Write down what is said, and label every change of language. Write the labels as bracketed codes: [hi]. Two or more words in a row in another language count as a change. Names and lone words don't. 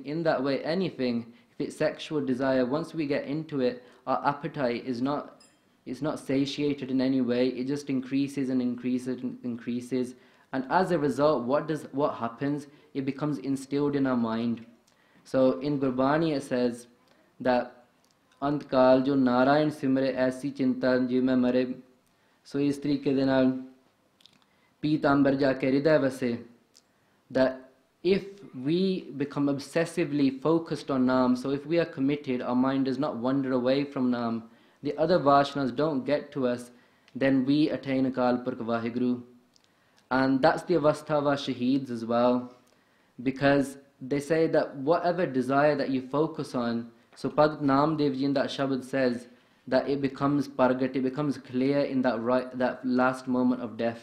[en] In that way, anything, if it's sexual desire, once we get into it, our appetite is not satiated in any way. It just increases and increases and increases. And as a result, what happens? It becomes instilled in our mind. So in Gurbani it says that [pa] ਅੰਤਕਾਲ ਜੋ ਨਾਰਾਇਣ ਸਿਮਰੇ ਐਸੀ ਚਿੰਤਾ ਜੀਵ ਮੇਂ ਮਰੇ. [en] So [pa] ਇਸ ਤਰੀਕੇ ਦੇ ਨਾਲ ਪੀਤਾਂਬਰ ਜਾ ਕੇ ਹਿਰਦੇ ਵਸੇ, [en] that if we become obsessively focused on Naam, so if we are committed, our mind does not wander away from Naam, the other Vashnas don't get to us, then we attain Akal Purkh Vaheguru. And that's the avastha of our shaheeds as well, because they say that whatever desire that you focus on, so Bhagat Namdev Ji in that Shabad says that it becomes pargat, it becomes clear in that last moment of death.